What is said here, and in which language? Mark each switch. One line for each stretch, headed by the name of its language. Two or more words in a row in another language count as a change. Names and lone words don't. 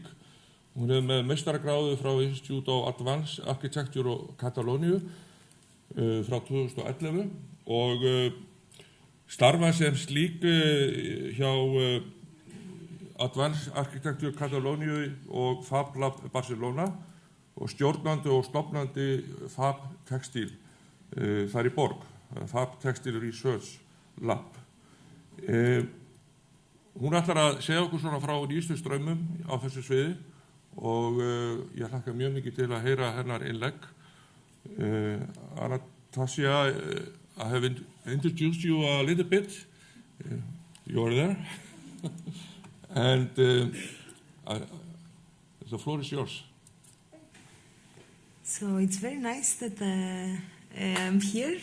Icelandic: Hún með meistaragráðu frá Institute of Advanced Architecture og Katalóníu frá 2011 og starfa sem slík hjá Advanced Architecture Katalóníu og Fab Lab Barcelona og stjórnandi og stofnandi Fab Textil þar í borg, Fab Textil Research Lab. Hún ætlar að segja okkur svona frá nýjustu straumum á þessu sviði og ég hlakka mjög mikið til að heyra hennar innlegg.
English: Anastasia, I have introduced you a little bit. You're there. And the floor is yours. So it's very nice that I'm here.